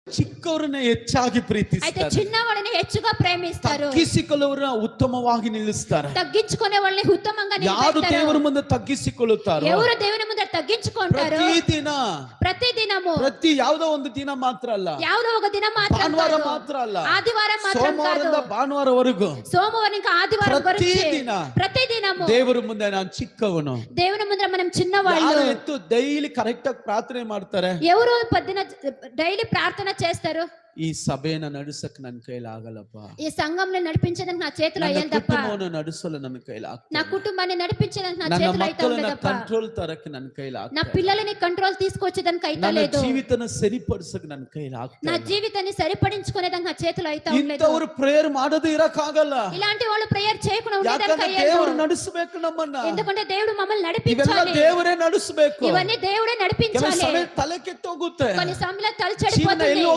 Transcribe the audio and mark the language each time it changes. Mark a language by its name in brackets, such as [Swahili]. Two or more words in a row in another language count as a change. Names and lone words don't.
[Kannada] ಚಿಕ್ಕವರನ್ನ ಹೆಚ್ಚಾಗಿ [Telugu] అయితే [Kannada] ಪ್ರೀತಿಸ್ತಾರೆ, [Telugu] చిన్నవాళ్ళని ಹೆಚ್ಚుగా ప్రేమిస్తారు, [Kannada] ತಗ್ಗಿಸಿಕೊಳ್ಳುವವರನ್ನ ಉತ್ತಮವಾಗಿ ನಿಲ್ಲಿಸ್ತಾರೆ. [Telugu] తగ్గించుకునే వాళ్ళని ఉత్తమంగా [Kannada] ಯಾರು [Telugu] నిలబెడతారు. [Kannada] ದೇವರ ಮುಂದೆ ತಗ್ಗಿಸಿಕೊಳ್ಳುತ್ತಾರೋ [Telugu] ఎవరు దేవుని ముందర తగ్గించుకుంటారు [Kannada] ಪ್ರತಿ [Telugu] దినము [Kannada] ಯಾವುದೋ ಒಂದು ದಿನ ಮಾತ್ರ ಅಲ್ಲ, [Telugu] ಯಾವುದೋ ఒక దినం మాత్రం [Kannada] ಭಾನುವಾರ [Telugu] కాదు, [Kannada] ಮಾತ್ರ ಅಲ್ಲ, [Telugu] ఆదివారం మాత్రం కాదు, [Kannada] ಸೋಮವಾರದಿಂದ ಭಾನುವಾರವರೆಗೂ [Telugu] సోమవారం ఇంకా ఆదివారం వరకు ప్రతి దినము [Kannada] ದೇವರ ಮುಂದೆ ನಾನು ಚಿಕ್ಕವನು. [Telugu] దేవుని ముందర మనం చిన్నవాళ్ళు. [Kannada] ಯಾರು ಎತ್ತು [English] daily correct [Kannada] ಆಗಿ ಪ್ರಾರ್ಥನೆ ಮಾಡ್ತಾರೆ, [Telugu] ఎవరు పొద్దున డైలీ ప్రార్థన చేస్తారు, [Kannada] ಈ ಸಭೆಯನ್ನ ನಡೆಸಕ್ ನನ್ನ ಕೈಲಿ ಆಗಲ್ಲಪ್ಪ, [Telugu] ఈ సంఘంని నడిపించడానికి నా చేతిలో అయ్యేది తప్ప, [Kannada] ಕುಟುಂಬವನ್ನು ನಡೆಸಲು ನನ್ನ ಕೈಲಿ ಆಗ್ತದೆ, [Telugu] నా కుటుంబాన్ని నడిపించడానికి నా [Kannada] ನನ್ನ [Telugu] చేతిలో అయితే [Kannada] ಮಕ್ಕಳನ್ನ [Telugu] ఉండదు తప్ప, [Kannada] ಕಂಟ್ರೋಲ್ ತರಕ್ಕೆ ನನ್ನ ಕೈಲಿ [Telugu] నా [Kannada] ಆಗ್ತದೆ, [Telugu] పిల్లలని కంట్రోల్ తీసుకొచ్చేదానికి అయితే [Kannada] ನನ್ನ [Telugu] లేదు, [Kannada] ಜೀವಿತನ ಸರಿಪಡಿಸಕ್ ನನ್ನ ಕೈಲಿ [Telugu] నా [Kannada] ಆಗ್ತದೆ. [Telugu] జీవితాన్ని సరిపడించుకునేదానికి నా చేతిలో అయితే ఉండలేదు. [Kannada] ಇಂಥವ್ರು ಪ್ರೇಯರ್ ಮಾಡೋದು ಇರಕ್ಕಾಗಲ್ಲ, [Telugu] ఇలాంటి వాళ్ళు ప్రేయర్ చేయకుండా [Kannada] ಯಾಕಂದ್ರೆ [Telugu] ఉండేదానికి [Kannada] ದೇವರು ನಡೆಸಬೇಕು ನಮ್ಮನ್ನ, [Telugu] ఎందుకంటే దేవుడు మమ్మల్ని [Kannada] ಇವೆಲ್ಲ [Telugu] నడిపించాలి, [Kannada] ದೇವರೇ ನಡೆಸಬೇಕು. [Telugu] ఇవన్నీ దేవుడే [Kannada] ಕೆಲವು [Telugu] నడిపించాలి. [Kannada] ಸಮಯ ತಲೆ ಕೆಟ್ಟೋಗುತ್ತೆ, [Telugu] కొన్ని సమయంలో తల [Kannada] ಜೀವನ [Telugu] చెడిపోతుంది, [Kannada] ಎಲ್ಲೋ